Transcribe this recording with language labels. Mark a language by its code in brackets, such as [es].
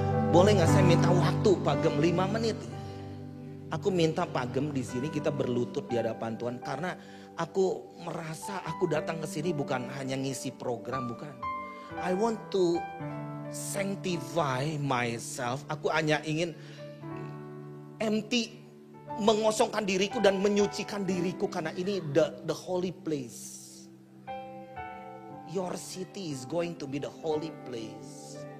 [id] Boleh nggak saya minta waktu Pak Gem 5 menit? Aku minta Pak Gem di sini kita berlutut di hadapan Tuhan karena aku merasa aku datang ke sini bukan hanya ngisi program, bukan. [en] I want to sanctify myself. [id] Aku hanya ingin empty, mengosongkan diriku dan menyucikan diriku karena ini [en] the holy place. Your city is going to be the holy place.